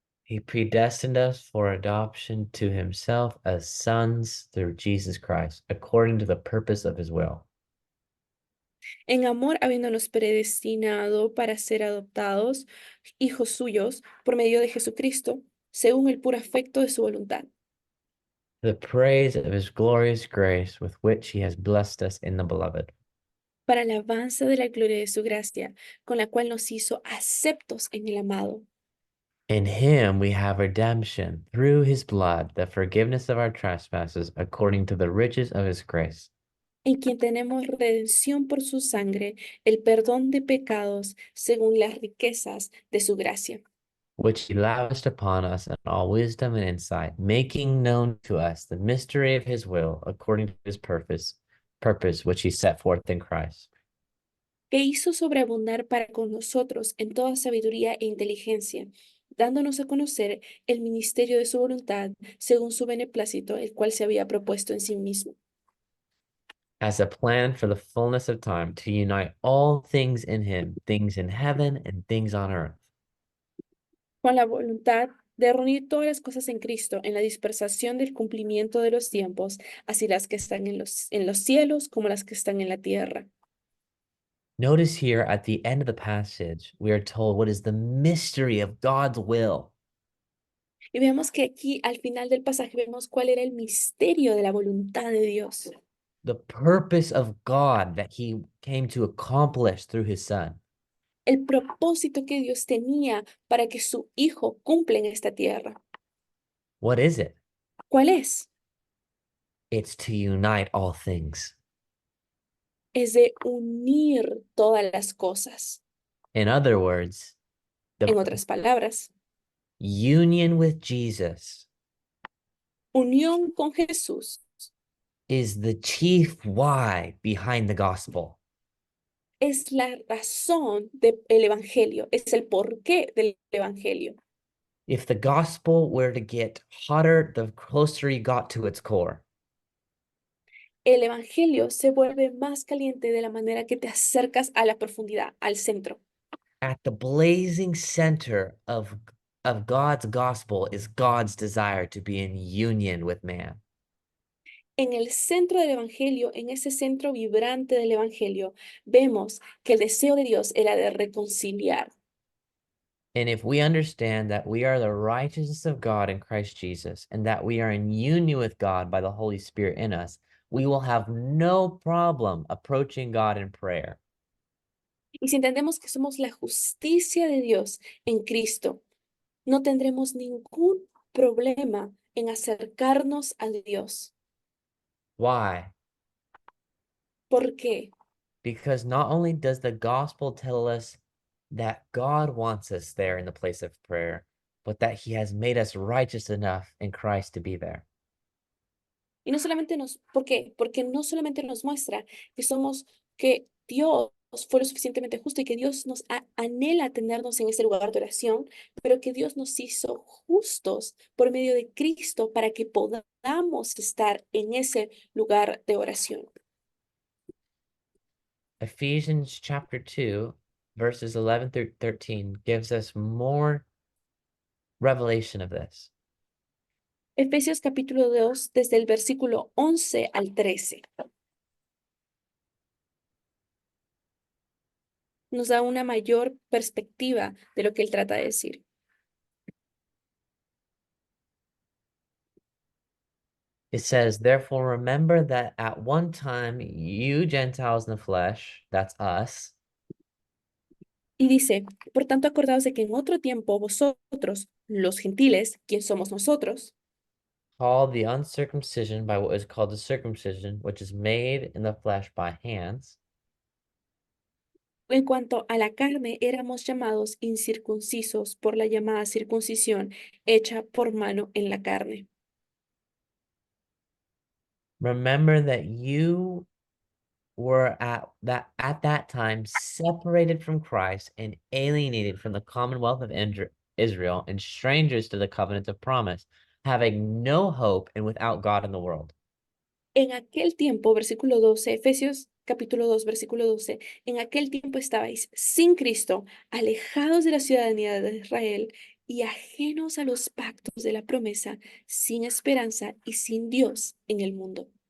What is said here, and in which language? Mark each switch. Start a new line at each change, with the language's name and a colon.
English: He predestined us for adoption to himself as sons through Jesus Christ, according to the purpose of his will.
Spanish: En amor, habiéndonos predestinado para ser adoptados hijos suyos por medio de Jesucristo, según el puro afecto de su voluntad,
English: The praise of his glorious grace with which he has blessed us in the beloved.
Spanish: para alabanza de la gloria de su gracia, con la cual nos hizo aceptos en el amado.
English: In him we have redemption through his blood, the forgiveness of our trespasses, according to the riches of his grace.
Spanish: en quien tenemos redención por su sangre, el perdón de pecados según las riquezas de su gracia,
English: which he lavished upon us in all wisdom and insight, making known to us the mystery of his will according to his purpose which he set forth in Christ.
Spanish: que hizo sobreabundar para con nosotros en toda sabiduría e inteligencia, dándonos a conocer el ministerio de su voluntad según su beneplácito, el cual se había propuesto en sí mismo,
English: As a plan for the fullness of time to unite all things in him, things in heaven and things on earth.
Spanish: con la voluntad de reunir todas las cosas en Cristo, en la dispersación del cumplimiento de los tiempos, así las que están en los cielos como las que están en la tierra.
English: Notice here at the end of the passage, we are told what is the mystery of God's will.
Spanish: Y vemos que aquí al final del pasaje vemos cuál era el misterio de la voluntad de Dios,
English: The purpose of God that he came to accomplish through his son.
Spanish: el propósito que Dios tenía para que su Hijo cumpla en esta tierra.
English: What is it?
Spanish: ¿Cuál es?
English: It's to unite all things.
Spanish: Es de unir todas las cosas.
English: In other words,
Spanish: En
English: the
Spanish: otras palabras,
English: union with Jesus
Spanish: unión con Jesús
English: is the chief why behind the gospel.
Spanish: es la razón del Evangelio, es el porqué del Evangelio.
English: If the gospel were to get hotter, the closer you got to its core.
Spanish: El Evangelio se vuelve más caliente de la manera que te acercas a la profundidad, al centro.
English: At the blazing center of God's gospel is God's desire to be in union with man.
Spanish: En el centro del Evangelio, en ese centro vibrante del Evangelio, vemos que el deseo de Dios era de reconciliar.
English: And if we understand that we are the righteousness of God in Christ Jesus and that we are in union with God by the Holy Spirit in us, we will have no problem approaching God in prayer.
Spanish: Y si entendemos que somos la justicia de Dios en Cristo, no tendremos ningún problema en acercarnos a Dios.
English: Why?
Spanish: ¿Por qué?
English: Because not only does the gospel tell us that God wants us there in the place of prayer, but that he has made us righteous enough in Christ to be there.
Spanish: Y no solamente ¿por qué? Porque no solamente nos muestra que somos, que Dios fue lo suficientemente justo y que Dios nos anhela tenernos en ese lugar de oración, pero que Dios nos hizo justos por medio de Cristo para que podamos estar en ese lugar de oración.
English: Ephesians chapter 2, verses 11 through 13 gives us more revelation of this.
Spanish: Efesios capítulo 2, desde el versículo 11 al 13. Nos da una mayor perspectiva de lo que él trata de decir.
English: It says, therefore, remember that at one time you Gentiles in the flesh, that's us,
Spanish: Y dice, por tanto, acordaos de que en otro tiempo vosotros, los gentiles, ¿quién somos nosotros?
English: called the uncircumcision by what is called the circumcision, which is made in the flesh by hands.
Spanish: En cuanto a la carne, éramos llamados incircuncisos por la llamada circuncisión hecha por mano en la carne.
English: Remember that you were at that time separated from Christ and alienated from the commonwealth of Israel and strangers to the covenant of promise, having no hope and without God in the world.
Spanish: En aquel tiempo, versículo 12, Efesios capítulo 2, versículo 12, en aquel tiempo estabais sin Cristo, alejados de la ciudadanía de Israel y ajenos a los pactos de la promesa, sin esperanza y sin Dios en el mundo.